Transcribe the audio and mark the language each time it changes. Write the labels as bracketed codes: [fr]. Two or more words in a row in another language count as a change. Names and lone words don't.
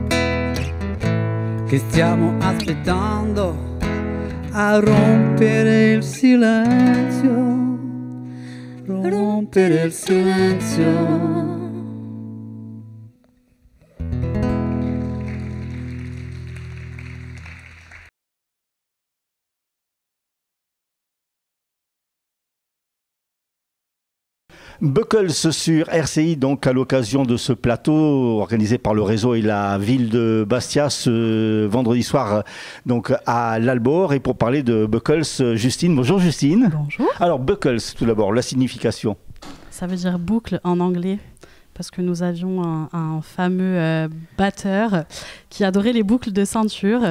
[it] Che stiamo aspettando a rompere il silenzio, rompere il silenzio. [fr] Buckles sur RCI, donc à l'occasion de ce plateau organisé par le réseau et la ville de Bastia ce vendredi soir donc à l'Albor. Et pour parler de Buckles, Justine. Bonjour Justine. Bonjour. Alors Buckles, tout d'abord, la signification. Ça veut dire boucle en anglais, parce que nous avions un fameux batteur qui adorait les boucles de ceinture.